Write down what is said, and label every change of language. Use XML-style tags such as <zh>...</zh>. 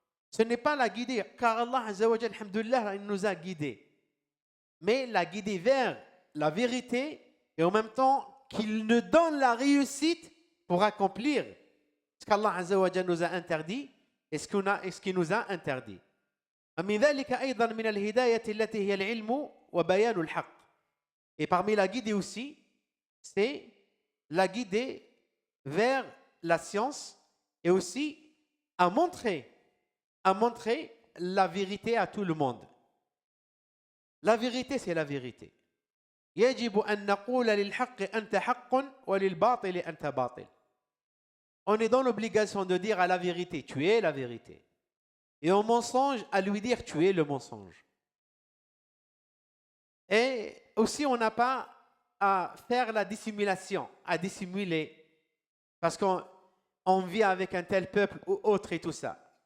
<fr>Ce n'est pas la guidée, car Allah Azza wa Jal, alhamdoulilah, il nous a guidés. Mais la guidée vers la vérité et en même temps qu'il nous donne la réussite pour accomplir ce qu'Allah Azza wa Jal nous a interdit et ce qu'il nous a interdit.</fr> <ar>ومن ذلك أيضا من الهداية التي هي العلم وبيان الحق.</ar> <fr>Et parmi la guidée aussi, c'est la guidée vers la science et aussi à montrer la vérité à tout le monde. La vérité, c'est la vérité.</fr> <ar>يجب أن نقول للحق أنت حق وللباطل أنت باطل.</ar> <fr>On est dans l'obligation de dire à la vérité, tu es la vérité. Et au mensonge, à lui dire, tu es le mensonge. Et aussi, on n'a pas à faire la dissimulation, à dissimuler, parce qu'on vit avec un tel peuple ou autre et tout ça.</fr>